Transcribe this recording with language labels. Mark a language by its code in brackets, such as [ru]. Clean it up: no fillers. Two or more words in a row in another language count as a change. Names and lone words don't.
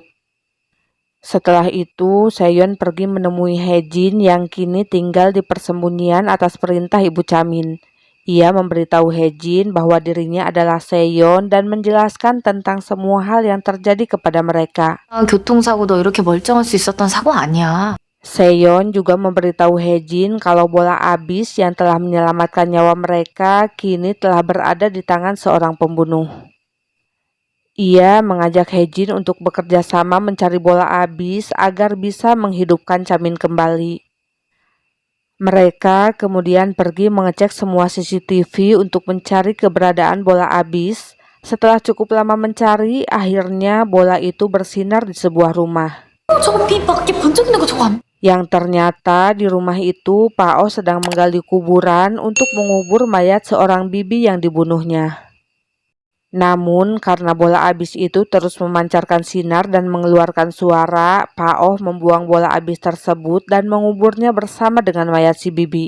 [id] Setelah itu, Seyon pergi menemui Hejin yang kini tinggal di persembunyian atas perintah Ibu Camin. Ia memberitahu Hejin bahwa dirinya adalah Seyon dan menjelaskan tentang semua hal yang terjadi kepada mereka. [ko] 교통사고 너 이렇게 멀쩡할 수 있었던 사고 아니야. [id] Seyon juga memberitahu Hejin kalau bola abis yang telah menyelamatkan nyawa mereka kini telah berada di tangan seorang pembunuh. Ia mengajak Hejin untuk bekerja sama mencari bola abis agar bisa menghidupkan Camin kembali. Mereka kemudian pergi mengecek semua CCTV untuk mencari keberadaan bola abis. Setelah cukup lama mencari, akhirnya bola itu bersinar di sebuah rumah. [ko] 저거 빛 밖에 번쩍이는 거 저거 안 [id] Yang ternyata di rumah itu Pak Oh sedang menggali kuburan untuk mengubur mayat seorang bibi yang dibunuhnya. Namun karena bola abis itu terus memancarkan sinar dan mengeluarkan suara, Pak Oh membuang bola abis tersebut dan menguburnya bersama dengan mayat si bibi.